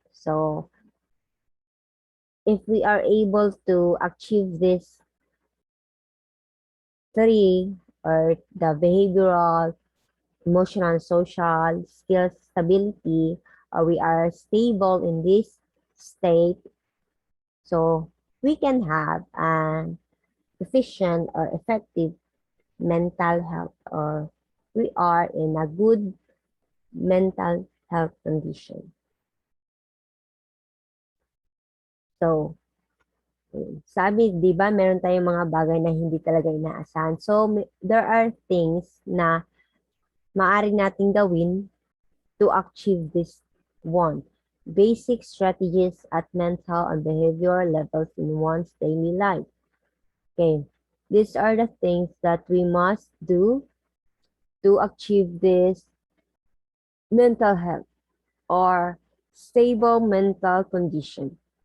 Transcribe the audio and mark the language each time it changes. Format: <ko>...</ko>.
<en>So, if we are able to achieve this three, or the behavioral, emotional, social skills stability, or we are stable in this state, so we can have an efficient or effective mental health, or we are in a good mental health condition.</en> <tl>So, sabi, di ba, meron tayong mga bagay na hindi talaga inaasahan.</tl> <en>So, there are things</en> <tl>na maaari nating gawin</tl> <en>to achieve this one. Basic strategies at mental and behavioral levels in one's daily life. Okay, these are the things that we must do to achieve this mental health or stable mental condition.</en>